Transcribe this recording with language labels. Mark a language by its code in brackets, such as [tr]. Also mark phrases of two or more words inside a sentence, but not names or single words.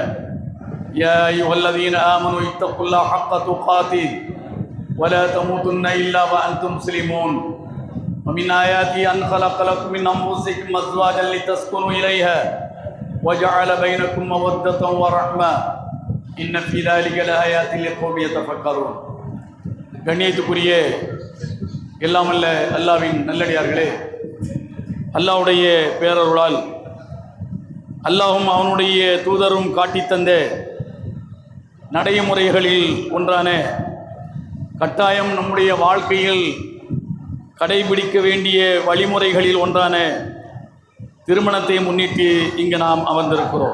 [ar] يا أيها الذين آمنوا اتقوا الله حق تقاته ولا تموتن إلا وأنتم مسلمون. ومن آياته أن خلق لكم من أنفسكم أزواجا لتسكنوا إليها وجعل بينكم مودة ورحمة إن في ذلك لآيات لقوم يتفكرون. [ta] கண்ணியத்துக்குரிய எல்லாம் அல்ல அல்லாஹ்வின் நல்லடியார்களே, அல்லாஹ்வுடைய பேரருளால் அல்லாஹ்வும் அவனுடைய தூதரும் காட்டித் தந்த நடைமுறைகளில் ஒன்றான கட்டாயம் நம்முடைய வாழ்க்கையில் கடைபிடிக்க வேண்டிய வழிமுறைகளில் ஒன்றான திருமணத்தை முன்னிட்டு இங்கே நாம் அமர்ந்திருக்கிறோம்.